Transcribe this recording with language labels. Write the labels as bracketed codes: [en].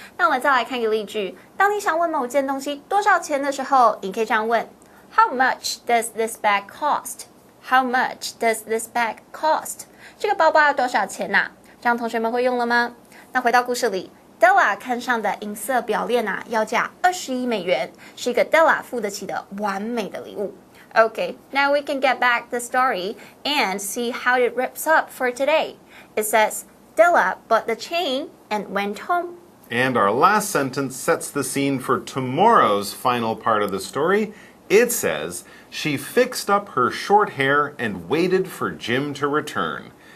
[zh] 那我们再来看一个例句，当你想问某件东西多少钱的时候，你可以这样问 [en] How much does this bag cost? How much does this bag cost? [zh] 这个包包要多少钱啊？这样同学们会用了吗？那回到故事里 Della 看上的银色表链啊，要价21美元，是一个 Della 付得起的完美的礼物。 [en] Okay, now we can get back the story and see how it wraps up for today. It says, Della bought the chain and went home. And our last sentence sets the scene for tomorrow's final part of the story. It says, she fixed up her short hair and waited for Jim to return.